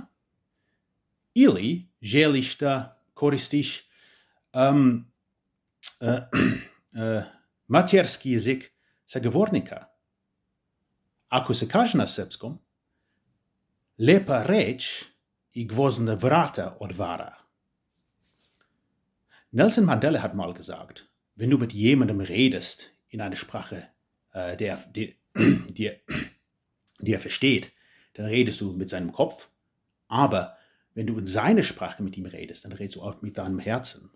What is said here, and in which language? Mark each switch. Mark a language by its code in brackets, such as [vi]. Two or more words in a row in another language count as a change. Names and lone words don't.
[sr] Ili želiš da koristiš materski jezik sagovornika? Ako se kaže na srpskom, lepa reč i gwozdne vrata otvara. [de] Nelson Mandela hat mal gesagt, wenn du mit jemandem redest in einer Sprache, die er versteht, dann redest du mit seinem Kopf, aber wenn du in seiner Sprache mit ihm redest, dann redest du auch mit deinem Herzen.